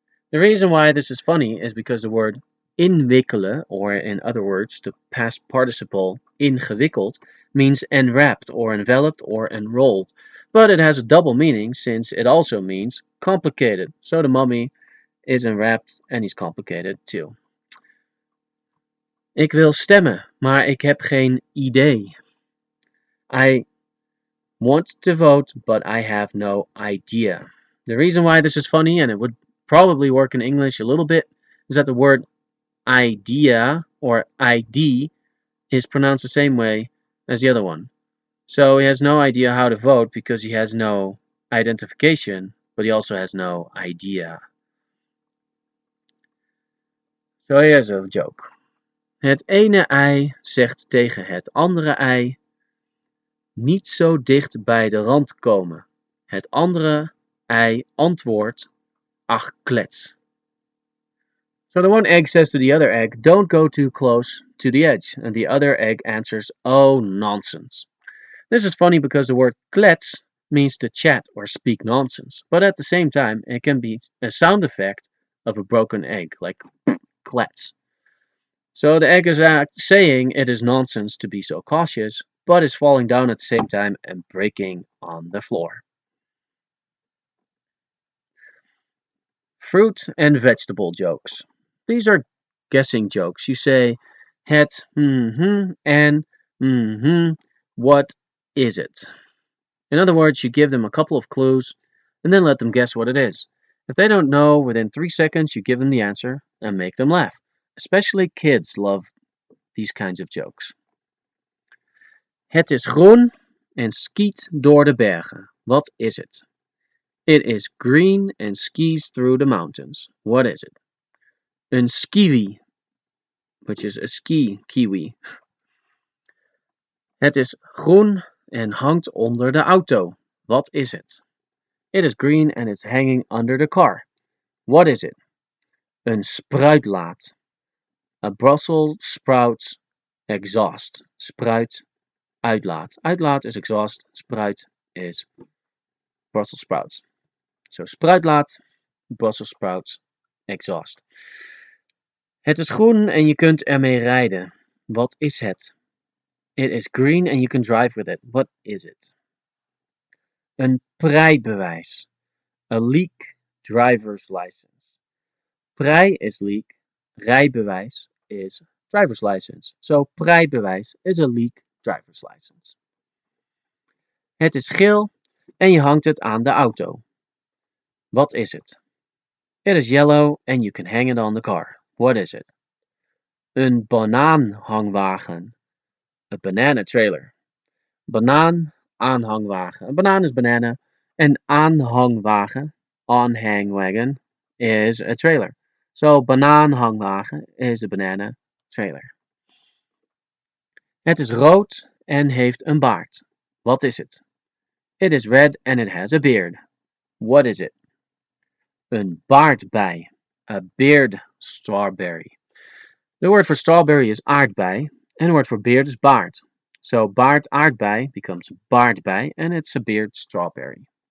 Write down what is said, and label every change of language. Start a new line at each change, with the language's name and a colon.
English: The reason why this is funny is because the word inwikkelen, or in other words, the past participle ingewikkeld, means enwrapped or enveloped or enrolled, but it has a double meaning since it also means complicated. So the mummy is enwrapped and he's complicated too.
Dutch: Ik wil stemmen, maar ik heb geen idee.
English: I want to vote, but I have no idea. The reason why this is funny, and it would probably work in English a little bit, is that the word idea or ID is pronounced the same way as the other one. So he has no idea how to vote because he has no identification, but he also has no idea. So here's a joke.
Dutch: Het ene ei zegt tegen het andere ei: niet zo dicht bij de rand komen. Het andere ei antwoordt: ach klets.
English: So the one egg says to the other egg, don't go too close to the edge. And the other egg answers, oh nonsense. This is funny because the word klets means to chat or speak nonsense. But at the same time, it can be a sound effect of a broken egg, like klets. So the egg is saying it is nonsense to be so cautious, but is falling down at the same time and breaking on the floor. Fruit and vegetable jokes. These are guessing jokes. You say het and what is it? In other words, you give them a couple of clues and then let them guess what it is. If they don't know, within 3 seconds you give them the answer and make them laugh. Especially kids love these kinds of jokes.
Dutch: Het is groen en skiet door de bergen.
English: What is it? It is green and skis through the mountains. What is it? Een skiwi, which is a ski kiwi.
Dutch: Het is groen en hangt onder de auto.
English: What is it? It is green and it's hanging under the car. What is it? Een spruitlaat. A Brussels sprouts exhaust. Spruit, uitlaat. Uitlaat is exhaust. Spruit is Brussels sprouts. So spruitlaat, Brussels sprouts, exhaust.
Dutch: Het is groen en je kunt ermee rijden. Wat is het?
English: It is green and you can drive with it. What is it? Een rijbewijs. A leak driver's license. Prij is leak. Rijbewijs is driver's license. So rijbewijs is a leak driver's license.
Dutch: Het is geel en je hangt het aan de auto. Wat is it?
English: It is yellow and you can hang it on the car. What is it? Een banaanhangwagen. A banana trailer. Banaan, aanhangwagen. Een banaan is banana. Een aanhangwagen, on-hang-wagon, is a trailer. So banaanhangwagen is a banana trailer.
Dutch: Het is rood en heeft een baard.
English: What is it? It is red and it has a beard. What is it? Een baardbei. A beard strawberry. The word for strawberry is aardbei, and the word for beard is baard. So baard aardbei becomes baardbei, and it's a beard strawberry.